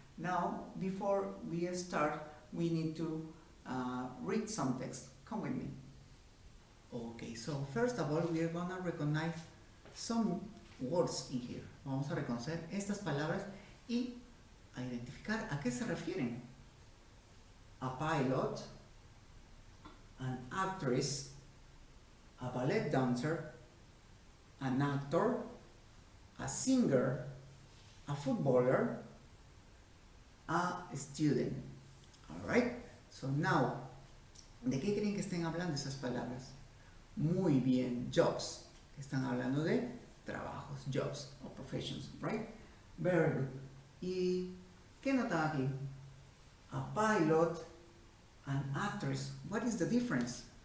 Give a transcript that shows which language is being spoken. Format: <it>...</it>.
<en>Now, before we start, we need to read some text. Come with me. Okay, so first of all, we are going to recognize some words in here.</en> <es>Vamos a reconocer estas palabras y a identificar a qué se refieren.</es> <en>A pilot, an actress, a ballet dancer, an actor, a singer, a footballer, a student. Alright, so now,</en> <es>¿de qué creen que estén hablando esas palabras? Muy bien, jobs. Están hablando de trabajos,</es> <en>jobs or professions, right? Very good.</en> <es>¿Y qué notan aquí?</es> <en>A pilot, an actress. What is the difference?</en>